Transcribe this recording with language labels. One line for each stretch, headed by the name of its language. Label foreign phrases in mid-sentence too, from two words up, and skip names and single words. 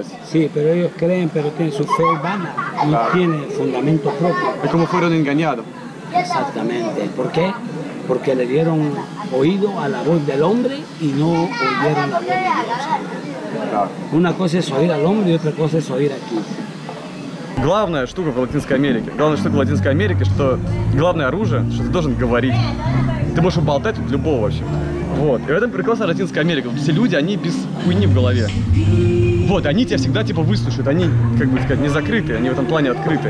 Spanish: Sí, pero ellos creen, pero tienen su fe vana, no tienen fundamento propio. Es como fueron engañados. Exactamente. ¿Por qué? Porque le dieron oído a la voz del hombre y no oyeron la voz de Dios. Claro. Una cosa es oír al hombre y otra cosa es oír aquí.
Russian: Главная штука в Латинской Америке, что главное оружие, что ты должен говорить. Ты можешь уболтать тут любого вообще. Вот. И в этом прекрасна Латинская Америка. Вот все люди, они без хуйни в голове. Вот, они тебя всегда типа выслушают. Они, как бы сказать, не закрыты, они в этом плане открыты.